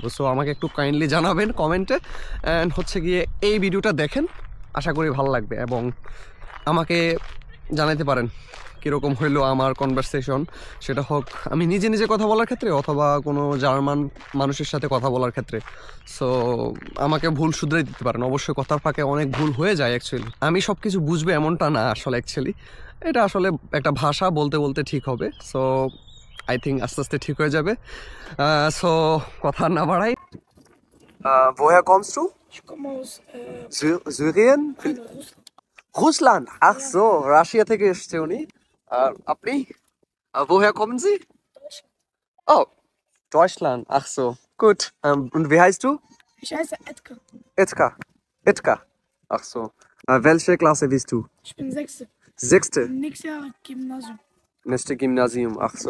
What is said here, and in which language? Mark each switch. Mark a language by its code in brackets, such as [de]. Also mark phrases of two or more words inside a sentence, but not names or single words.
[bn] সো আমাকে একটু কাইন্ডলি জানাবেন কমেন্টে, অ্যান্ড হচ্ছে গিয়ে এই ভিডিওটা দেখেন, আশা করি ভালো লাগবে এবং আমাকে জানাইতে পারেন কীরকম হইলো আমার কনভারসেশন, সেটা হোক আমি নিজে নিজে কথা বলার ক্ষেত্রে অথবা কোনো জার্মান মানুষের সাথে কথা বলার ক্ষেত্রে। সো আমাকে ভুল শুধরে দিতে পারেন, অবশ্যই কথার ফাঁকে অনেক ভুল হয়ে যায় অ্যাকচুয়ালি। আমি সব কিছু বুঝবো এমনটা না আসলে, অ্যাকচুয়ালি এটা আসলে একটা ভাষা, বলতে বলতে ঠিক হবে। [en] so I think [bn] আস্তে আস্তে ঠিক হয়ে যাবে। সো কথা না বাড়াই। [de] Woher kommst du? Ich komme aus Syrien? Russland. Russland. Ach so, [bn] Russia থেকে এসেছে উনি। আর আপনি? [de] Woher kommen Sie? Deutschland. Oh, Deutschland. Ach so, gut. Und wie heißt du? Ich heiße Edgar. Edgar. Edgar. Ach so. Welche Klasse bist du? Ich bin Sechste. Sechste. Nächstes Jahr Gymnasium. Nächste Gymnasium. Ach so.